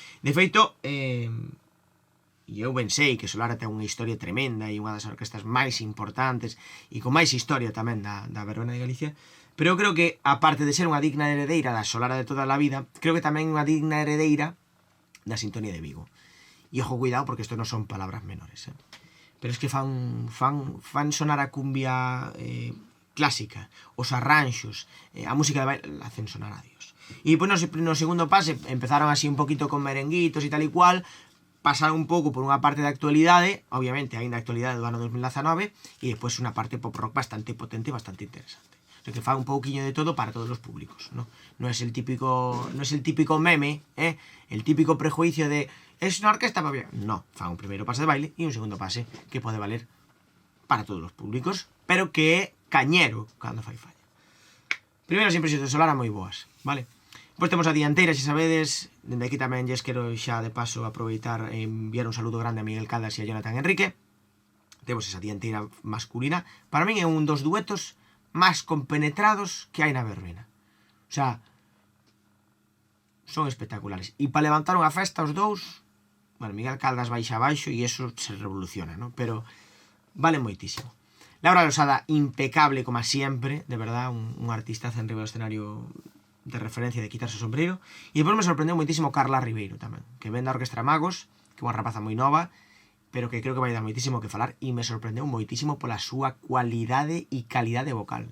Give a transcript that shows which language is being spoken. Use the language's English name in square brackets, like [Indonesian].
[Galician] De feito, eu pensei que Solara ten unha historia tremenda e unha das orquestas máis importantes e con máis historia tamén da Verbena de Galicia, pero eu creo que, aparte de ser unha digna heredeira da Solara de toda a vida, creo que tamén unha digna heredeira da Sintonía de Vigo. E ojo, cuidado, porque isto non son palabras menores, pero es que fan sonar a cumbia clásica, os arranxos, a música de baile, [Spanish] la hacen sonar a Dios. [Galician] E depois no segundo pase empezaron así un poquito con merenguitos e tal e cual, pasaron un pouco por unha parte de actualidade, obviamente aínda actualidade do ano 2019, e depois unha parte pop rock bastante potente e bastante interesante. O sea, que fa un pouquiño de todo para todos os públicos, ¿no? [Spanish] No es el típico meme, el típico prejuicio de es unha orquesta para bien. [Galician] No, fa un primeiro pase de baile e un segundo pase que pode valer para todos os públicos, pero que é cañero cando fai falla. Primeiras impresións de Solara moi boas, vale? Depois temos a dianteira, xa sabedes. Dende aquí tamén lles quero xa de paso aproveitar e enviar un saludo grande a Miguel Caldas e a Jonathan Enrique. Temos esa dianteira masculina. Para min é un dos duetos máis compenetrados que hai na verbena. O sea, son espectaculares. E para levantar unha festa os dous, bueno, Miguel Caldas vai xa abaixo e eso se revoluciona, ¿no? Pero vale moitísimo. Laura Losada, [Spanish] impecable como siempre, de verdad, [Galician] un artistazo en riba do escenario de referencia de quitarse o sombreiro. E depois me sorprendeu moitísimo Carla Ribeiro tamén, que ven da Orquestra Magos, que é unha rapaza moi nova, pero que creo que vai dar moitísimo que falar, e me sorprendeu moitísimo pola súa cualidade e calidade vocal.